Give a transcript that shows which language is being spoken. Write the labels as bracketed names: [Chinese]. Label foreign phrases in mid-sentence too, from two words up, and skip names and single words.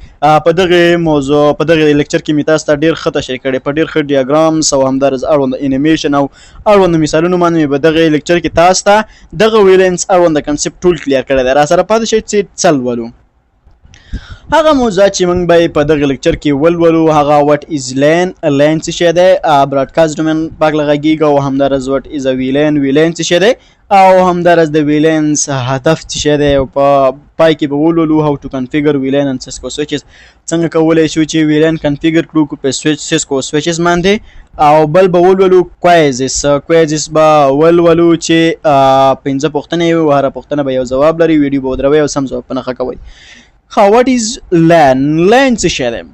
[Pashto] په دغې موضوع په دغې لیکچر کې مې تاسو ته ډېر ښه تشریح کړی په ډېر ښه ډیاګرامز او همدارس اړوند انیمیشن او اړوند مثالونو باندې مې په دغه لیکچر کې تاسو ته دغه VLANs اړوند کنسپټ ټول کلیر کړی دی. را سره پاتې شئ چې څه لولو. هغه موضوع چې موږ به په دغه لیکچر کې ولولو هغه [English] what is [Pashto] LAN. LAN څه شی دی؟ [English] broadcast domain [Pashto] پاک لغږیږي او همدارس [English] what is [Pashto] VLAN. VLAN څه شی دی او همدارس د VLANs هدف څه شی دی او په پای کې به ولولو [English] how to configure VLAN and Cisco switches. [Pashto] څنګه کولی شو چې VLAN کنفیګر کړو په [English] Cisco switches [Pashto] باندې او بل به ولولو کویزز به ولولو چې 15 پوښتنې وي او هره پوښتنه به یو ځواب لري. ویډیو به ودروئ او سم ځواب په نښه کوئ. [English] what is LAN؟ [Pashto] LAN څه شی دی؟